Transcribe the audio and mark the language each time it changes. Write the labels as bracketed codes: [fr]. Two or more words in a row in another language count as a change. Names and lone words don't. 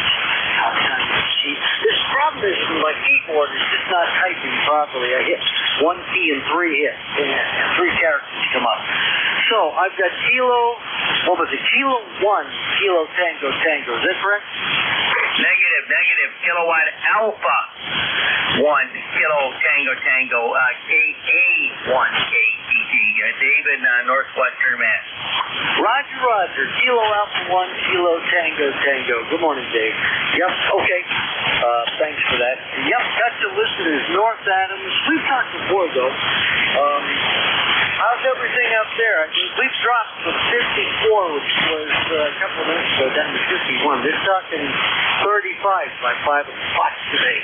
[en] This problem is my keyboard is just not typing properly. I hit one key and 3 hits, and 3 characters come up. So I've got Kilo, what was it? Kilo 1, Kilo Tango Tango. Is that correct? Negative. Kilowatt Alpha 1, Kilo Tango Tango, KA1, KTT. David, Northwestern Mass. Roger. Kilo Alpha 1, Kilo Tango Tango. Good morning, Dave. Yep, okay. Thanks for that. Yep, got you listed as North Adams. We've talked before, though. How's everything up there? We've dropped from 54, which was a couple of minutes ago, down to 51. They're talking 35 by 5 o'clock today.